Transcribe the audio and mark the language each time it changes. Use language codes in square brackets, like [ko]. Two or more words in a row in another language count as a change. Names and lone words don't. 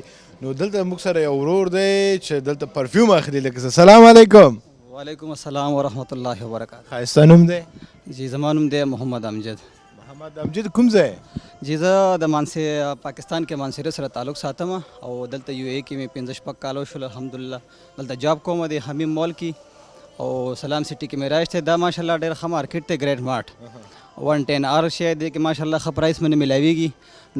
[ps] نو دلته موږ سره یو ورور دی چې دلته پرفیوم اخلي. [ar] لکه السلام علیکم. وعلیکم السلام ورحمۃ اللہ وبرکاتہ. [ps] ښایسته نوم دی؟ جی زما نوم دی محمد امجد. محمد امجد کوم ځای؟ جی زه د پاکستان کې مانسیرو سره تعلق ساتم، او دلته یو اے کې مې 15 کالو شول الحمدلله. دلته جاب کوم د حمیم مال کې او سلام سٹی کې مې راشته. دا ماشاءالله ډېر ښه مارکیټ دی ګریډ مارټ 110 آر شی دی کې ماشاءالله ښه پرایس باندې ملاویږي.